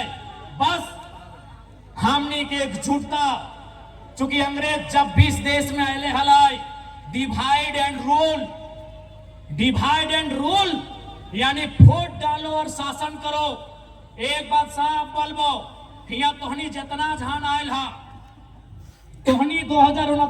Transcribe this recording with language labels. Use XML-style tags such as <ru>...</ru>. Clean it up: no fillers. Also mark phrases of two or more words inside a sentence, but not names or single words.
<mag>बस हमने के एकजुटता, चूंकि अंग्रेज जब भी इस देश में आए हलाई,</mag> <en>divide and rule</en> <mag>यानी वोट डालो और शासन करो। एक बात साफ बोलबो, हिया तोहनी जितना जहान आयल हा, तोहनी 2029</mag>